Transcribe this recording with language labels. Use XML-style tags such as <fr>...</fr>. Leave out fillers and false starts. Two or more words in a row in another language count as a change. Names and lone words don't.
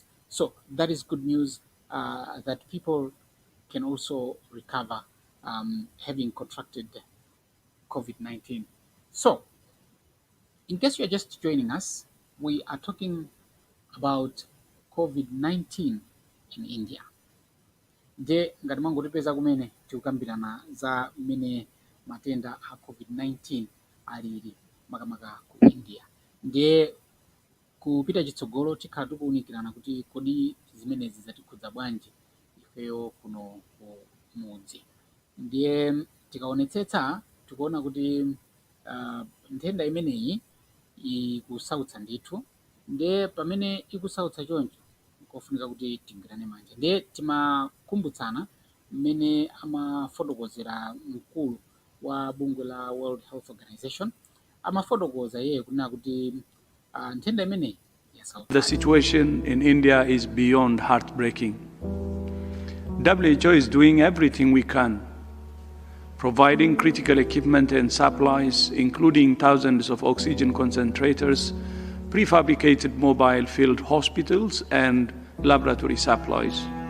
<en>So that is good news that people can also recover having contracted COVID-19. So, in case you are just joining us, we are talking about COVID-19 in India.</en> <ny>Je ngati mangotipeza kumene tikukambirana za mmene matenda a COVID-19 alili makamaka ku India. Ndiye kupita chitsogolo tikhala tikuwunikirana kuti kodi zimenezi zatikhudza bwanji ifeyo kuno ku mudzi. Ndiye tikaonetsetsa tikuona kuti nthenda imeneyi ikusautsa ndithu. Ndiye pamene ikusautsa choncho kofunika kuti tingirane manja. Ndiye timakumbutsana mmene amafotokozera mkulu wa bungwe la World Health Organization amafotokoza yeye kunena kuti nthenda imeneyi yasautsa.</ny> <en>The situation in India is beyond heartbreaking. WHO is doing everything we can, providing critical equipment and supplies, including thousands of oxygen concentrators, prefabricated mobile field hospitals, and laboratory supplies.</en>